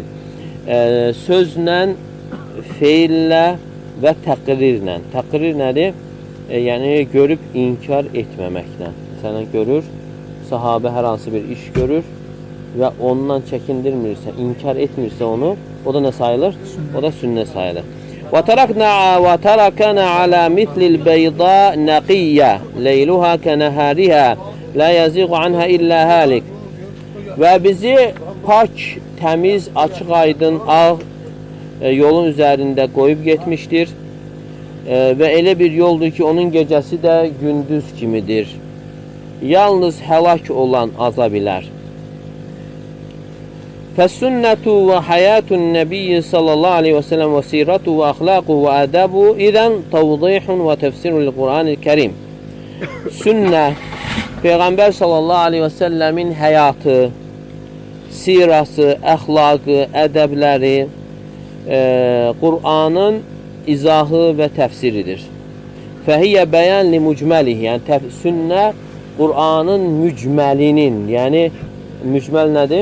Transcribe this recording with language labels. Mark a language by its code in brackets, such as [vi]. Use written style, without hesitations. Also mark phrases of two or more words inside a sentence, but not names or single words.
[az] Sözlə, feillə və təqrirlə. Təqrir nədir? Yəni, görüb inkar etməməklə. Məsələn, görür, sahabə hər hansı bir iş görür və ondan çəkindirmirsə, inkar etmirsə onu, o da nə sayılır? O da sünnə sayılır. [ar] وَتَرَكَنَا عَلَى مِثْلِ الْبَيْضَاءِ نَقِيَّةِ لَيْلُهَا كَنَهَارِهَا لَا يَزِيغُ عَنْهَا إِلَّا هَالِكٌ. [az] Və bizi pak, təmiz, açıq aydın, ağ yolun üzərində qoyub getmişdir. Və elə bir yoldur ki, onun gecəsi də gündüz kimidir. Yalnız həlak olan aza bilər. [ar] فَالسُنَّةُ وَحَيَاتُ النَّبِيِّ صلى الله عليه وسلم وسيرته وأخلاقه وأدابه إذن توضيح وتفسير للقرآن الكريم. [az] Sünnə, Peyğəmbər [ar] صلى الله عليه وسلم [az] həyatı, sirası, əxlaqı, ədəbləri, Qur'anın izahı və təfsiridir. [ar] فهي بيان لمجمله, [az] yəni sünnə Qur'anın mücməlinin, yəni mücməl nədir?